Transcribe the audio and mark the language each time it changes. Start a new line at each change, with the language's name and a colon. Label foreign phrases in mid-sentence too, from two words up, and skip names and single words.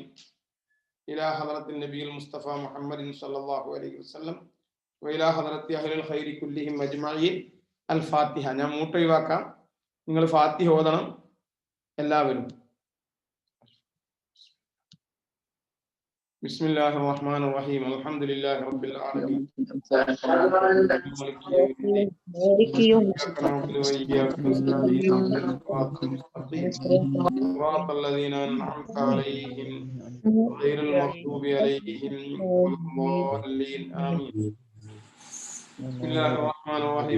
Arabic: إلى حضرة النبي المصطفى محمد صلى الله عليه وسلم وإلى حضرة أهل الخير كلهم أجمعين.
Malayalam: അൽ ഫാത്തിഹ. ഞാൻ മൂട്ട് ഒഴിവാക്കാം. നിങ്ങൾ ഫാത്തിഹ ഓതണം എല്ലാവരും.
Arabic: بسم الله الرحمن الرحيم. الحمد لله رب العالمين. صراط الذين أنعمت عليهم غير المغضوب عليهم ولا الضالين آمين. بسم الله الرحمن الرحيم.